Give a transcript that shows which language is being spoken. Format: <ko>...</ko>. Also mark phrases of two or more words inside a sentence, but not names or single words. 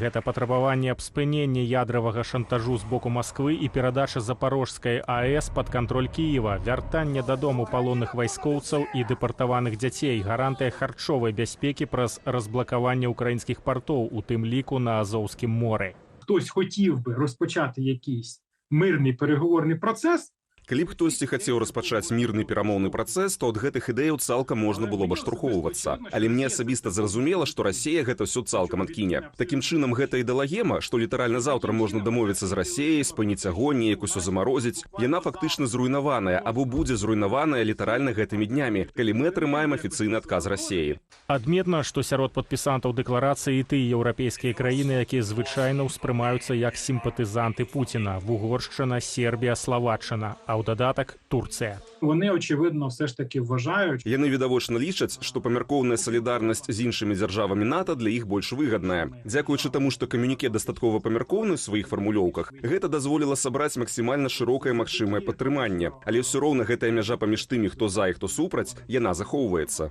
<be>Гэта патрабаванне аб спыненні ядравага шантажу з боку Масквы і перадача Запорожскай АЭС пад кантроль Кіева, вяртанне дадому палонных вайскоўцаў і дэпартаваных дзяцей, гарантыя харчовай бяспекі праз разблакаванне ўкраінскіх партоў, у тым ліку на Азоўскім моры.</be> <uk>Хтось хотів би розпочати якийсь мирний переговорний процес.</uk> <be>Калі б хтосьці хацеў распачаць мірны перамоўны працэс, то ад гэтых ідэяў цалкам можна было б адштурхоўвацца. Але мне асабіста зразумела, што Расія гэта ўсё цалкам адкіне. Такім чынам, гэта ідэалагема, што літаральна заўтра можна дамовіцца з Расіяй, спыніць агонь, неяк усё замарозіць, яна фактычна зруйнаваная або будзе зруйнаваная літаральна гэтымі днямі, калі мы атрымаем афіцыйны адказ Расіі. Адметна, што сярод падпісантаў дэкларацыі тыя еўрапейскія краіны, якія звычайна ўспрымаюцца як сімпатызанты Пуціна: Вугоршчына, Сербія, Словаччына, а ў дадатак Турцыя.</be> <uk>Вони, очевидно, все ж таки вважають.</uk> <be>Яны відавочна лічаць, што памяркоўная салідарнасць з іншымі дзяржавамі НАТО для іх больш выгадная. Дзякуючы таму, што камюніке дастаткова памяркоўны ў сваіх фармулёўках, гэта дазволіла сабраць максімальна шырокае магчымае падтрыманне. Але ўсё роўна гэтая мяжа паміж тымі, хто за і хто супраць, яна захоўваецца.</be>